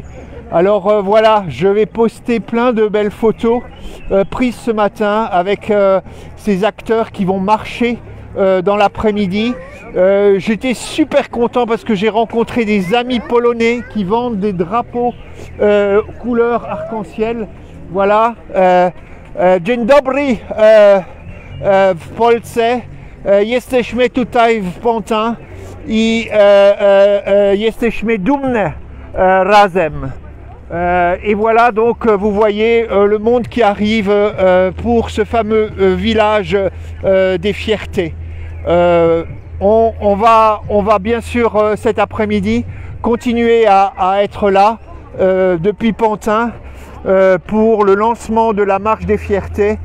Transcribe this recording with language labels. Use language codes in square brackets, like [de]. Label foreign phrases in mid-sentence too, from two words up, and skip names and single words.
[fr] Alors voilà, je vais poster plein de belles photos prises ce matin avec ces acteurs qui vont marcher dans l'après-midi. J'étais super content parce que j'ai rencontré des amis polonais qui vendent des drapeaux couleur arc-en-ciel. Voilà. [pl] Dzień dobry w Polsce. Jesteśmy tutaj w Pantin i jesteśmy dumne razem. [fr] Et voilà, donc vous voyez le monde qui arrive pour ce fameux village des fiertés. On va bien sûr cet après-midi continuer à être là depuis Pantin pour le lancement de la marche des fiertés.